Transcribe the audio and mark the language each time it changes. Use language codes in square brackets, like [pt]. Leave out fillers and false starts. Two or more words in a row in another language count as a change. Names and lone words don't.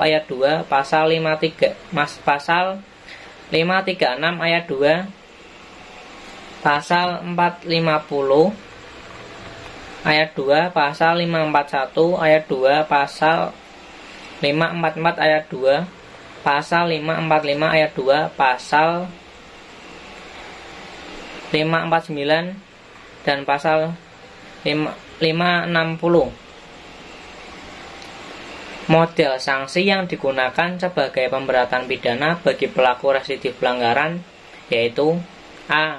[id] ayat 2, pasal 536 ayat 2, pasal 450 ayat 2, pasal 541 ayat 2, pasal 544 ayat 2, pasal 545 ayat 2, pasal 549 dan pasal 560. Model sanksi yang digunakan sebagai pemberatan pidana bagi pelaku residif pelanggaran yaitu A.